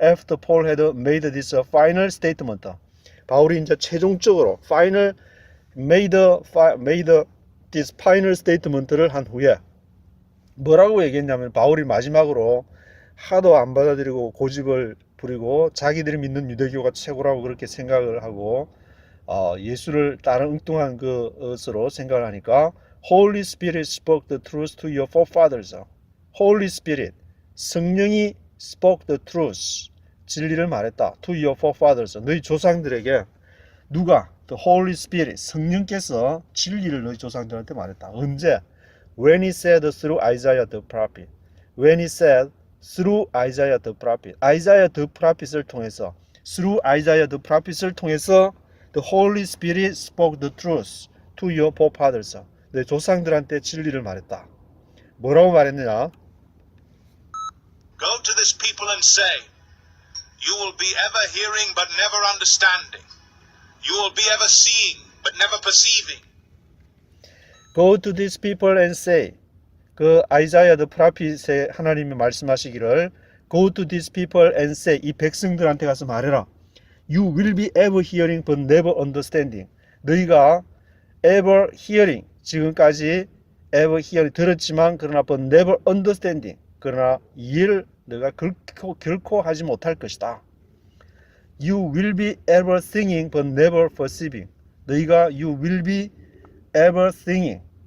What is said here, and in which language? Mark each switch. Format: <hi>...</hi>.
<en>After Paul had made this final statement.</en> <ko>바울이 이제 최종적으로</ko> <en>made this final statement</en> <ko>를 한 후에 뭐라고 얘기했냐면 바울이 마지막으로 하도 안 받아들이고 고집을 부리고 자기들이 믿는 유대교가 최고라고 그렇게 생각을 하고 예수를 따른 엉뚱한 것으로 생각을 하니까</ko> <en>Holy Spirit spoke the truth to your forefathers. Holy Spirit,</en> <ko>성령이</ko> <en>spoke the truth,</en> <ko>진리를 말했다.</ko> <en>To your forefathers,</en> <ko>너희 조상들에게 누가?</ko> <en>The Holy Spirit,</en> <ko>성령께서 진리를 너희 조상들한테 말했다. 언제?</ko> <en>When he said through Isaiah the prophet. When he said through Isaiah the prophet. Isaiah the prophet을 통해서 through Isaiah the prophet을 통해서 the Holy Spirit spoke the truth to your forefathers.</en> <ko>내 조상들한테 진리를 말했다. 뭐라고 말했느냐?</ko> <en>Go to this people and say, you will be ever hearing but never understanding. You will be ever seeing but never perceiving. Go to these people and say, 그 아이자야 the prophet</en> <ko>의 하나님이 말씀하시기를</ko> <en>Go to these people and say,</en> <ko>이 백성들한테 가서 말해라.</ko> <en>You will be ever hearing but never understanding.</en> <ko>너희가 ever hearing, 지금까지 ever hearing, 들었지만 그러나</ko> <en>but never understanding,</en> <ko>그러나 이해를 너가 결코 하지 못할 것이다.</ko> <en>You will be ever singing but never perceiving.</en> <ko>너희가</ko> <en>you will be ever singing.</en>